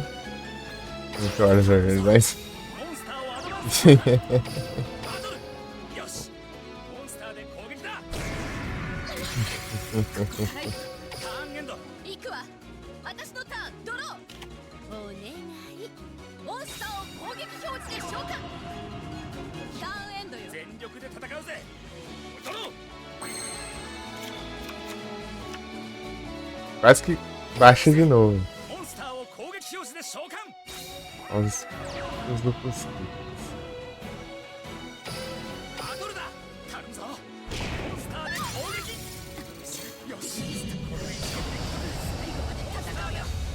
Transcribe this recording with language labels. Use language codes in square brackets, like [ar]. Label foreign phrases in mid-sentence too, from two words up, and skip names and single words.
[pt] 8 horas jogando mais. [ja] モンスターをアドバンスバトルよしモンスターで攻撃だターンエンド行くわ。私のターンドロー。お願い。モンスターを攻撃表示で召喚。ターンエンドよ。全力で戦うぜドロー [pt] Quase que baixa de novo. [ja] モンスターを攻撃表示で召喚 [pt] Os duplos. [ja] バトルだ頼むぞモンスターで攻撃よしこれで一撃で最後まで戦うよ